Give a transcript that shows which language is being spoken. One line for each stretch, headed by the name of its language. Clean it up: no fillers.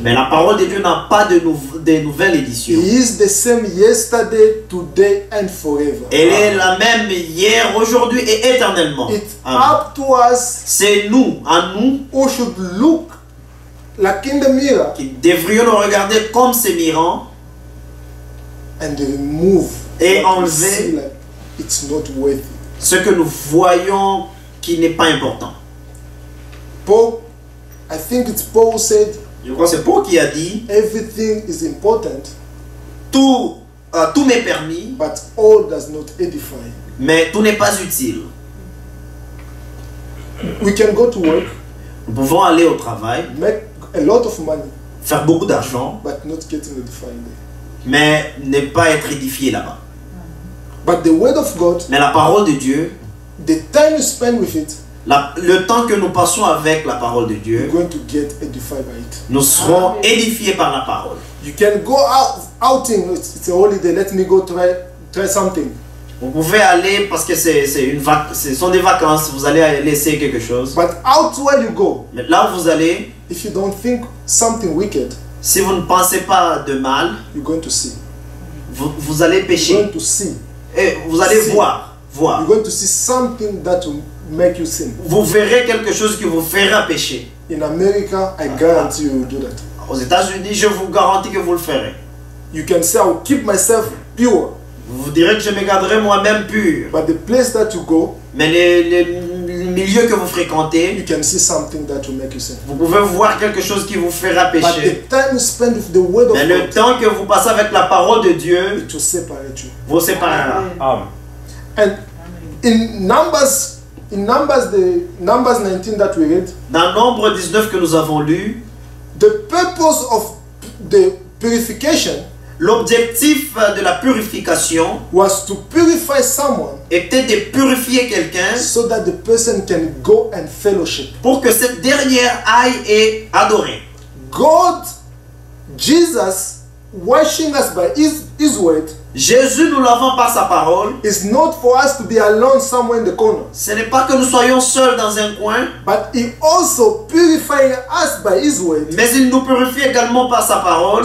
French: Mais la parole de Dieu n'a pas de nouvelles éditions.
English: He is the same yesterday, today and forever.
French: Elle est la même hier, aujourd'hui et éternellement.
English: It's Amen. up to us
French: C'est nous, à nous,
English: who should look like in the mirror
French: qui devrions nous regarder comme ces mirants
English: and remove
French: et
English: what we see
French: enlever
English: like it's not worthy.
French: ce que nous voyons qui n'est pas important.
English: Paul, I think it's Paul said,
French: Je crois que c'est Paul qui a dit,
English: everything is important,
French: tout m'est permis,
English: but all does not edify.
French: mais tout n'est pas utile.
English: We can go to work,
French: Nous pouvons aller au travail,
English: make a lot of money,
French: faire beaucoup d'argent,
English: but not getting edified there.
French: mais ne pas être édifié là-bas.
English: But the word of God,
French: Mais la parole de Dieu,
English: the time you spend with it,
French: le temps que nous passons avec la parole de
English: you're
French: Dieu,
English: going to get edified by it.
French: nous serons édifiés par la parole.
English: You can go outing, it's a holiday, let me go try something.
French: Vous pouvez aller parce que ce sont des vacances, vous allez aller essayer quelque chose.
English: But out where you go,
French: Mais là où vous allez,
English: if you don't think something wicked,
French: si vous ne pensez pas de mal,
English: you're going to see.
French: vous allez
English: You're
French: pécher.
English: going to see.
French: Et vous allez
English: See.
French: voir.
English: You're going to see something that will make you sin.
French: Vous verrez quelque chose qui vous fera pécher.
English: In America, I guarantee you will do that.
French: Aux États-Unis, je vous garantis que vous le ferez.
English: You can say, I will keep myself pure.
French: Vous direz que je me garderai moi-même pur.
English: But the place that you go,
French: Mais les milieux que vous fréquentez,
English: can see something that will make you sin.
French: vous pouvez voir quelque chose qui vous fera
English: But
French: pécher.
English: the time you spend with the word of
French: Mais le
English: God,
French: temps que vous passez avec la parole de Dieu
English: it will separate you.
French: vous séparera.
English: And in Numbers 19 that we read,
French: Dans Nombre 19 que nous avons lu,
English: the purpose of the purification
French: l'objectif de la purification
English: was to purify someone
French: était de purifier quelqu'un
English: so that the person can go and fellowship.
French: pour que cette dernière aille et adorer.
English: God, Jesus, washing us by his word,
French: Jésus, nous l'avons par sa parole.
English: is not for us to be alone somewhere in the corner,
French: Ce n'est pas que nous soyons seuls dans un coin,
English: but he also purifying us by his word
French: mais il nous purifie également par sa parole